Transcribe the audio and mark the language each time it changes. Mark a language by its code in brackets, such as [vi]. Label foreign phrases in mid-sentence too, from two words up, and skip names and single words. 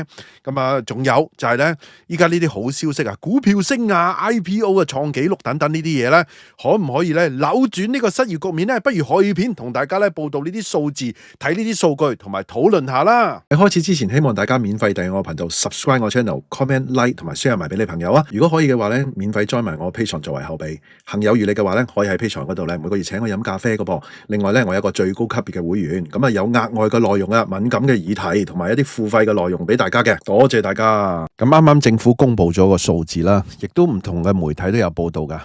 [yue] 咁啊，仲有就係咧，依家呢啲好消息啊，股票升啊、IPO 啊創紀錄等等呢啲嘢咧，可唔可以咧扭轉呢個失業局面咧？不如可以片同大家咧報道呢啲數字，睇呢啲數據同埋討論下啦。喺開始之前，希望大家免費訂閱我頻道 ，subscribe 我 channel， [en] comment like [yue] 同埋 share 埋俾你朋友啊！如果可以嘅話咧，免費 join 埋我 Patreon 作為後備。行有餘力嘅話咧，可以喺 Patreon 嗰度咧每個月請我飲咖啡嘅噃。另外咧，我有一個最高級別嘅會員，咁啊有額外嘅內容啊，敏感嘅議題同埋一啲付費嘅內容俾大家嘅，多謝大家。咁啱啱政府公布咗個數字啦，亦都唔同嘅媒體都有報道噶。